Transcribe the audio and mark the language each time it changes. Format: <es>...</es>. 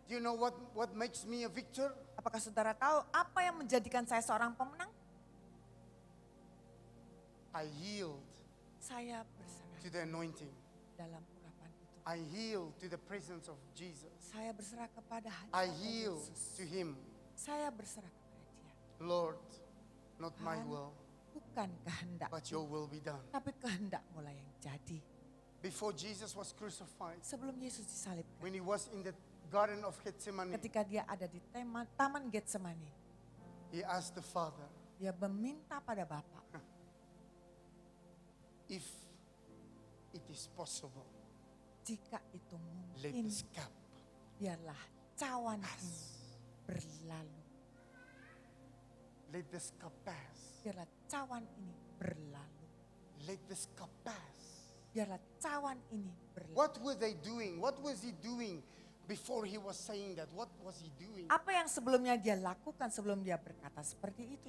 <en>Do you know what makes me a victor?</en> <id>Apakah saudara tahu apa yang menjadikan saya seorang pemenang?</id> <en>I yield</en> <id>Saya berserah</id> <en>to the anointing.</en> <id>dalam urapan itu.</id> <en>I yield to the presence of Jesus.</en> <id>Saya berserah kepada</id> <en>I</en> <id>hadirat</id> <en>yield</en> <id>Yesus.</id> <en>to him.</en> <id>Saya berserah kepada dia.</id> <en>Lord, not my</en> <id>Tuhan,</id> <en>will,</en> <id>bukan kehendak,</id> <en>but your will be done.</en> <id>tapi kehendakmu lah yang jadi.</id> <en>Before Jesus was crucified,</en> <id>Sebelum Yesus disalibkan,</id> <en>when he was in the Garden of Gethsemane,</en> <id>ketika dia ada di Taman Getsemani,</id> <en>he asked the Father,</en> <id>dia meminta pada Bapa,</id> <en>if it is possible,</en> <id>jika itu</id> <en>let</en> <id>mungkin,</id> <en>this cup</en> <id>biarlah cawan ini</id> <en>pass.</en> <id>berlalu.</id> <en>Let this cup pass.</en> <id>Biarlah cawan ini berlalu.</id> <en>Let this cup pass.</en> <id>Biarlah cawan ini berlalu.</id> <en>What were they doing? What was he doing before he was saying that? What was he doing?</en> <id>Apa yang sebelumnya dia lakukan sebelum dia berkata seperti itu?</id>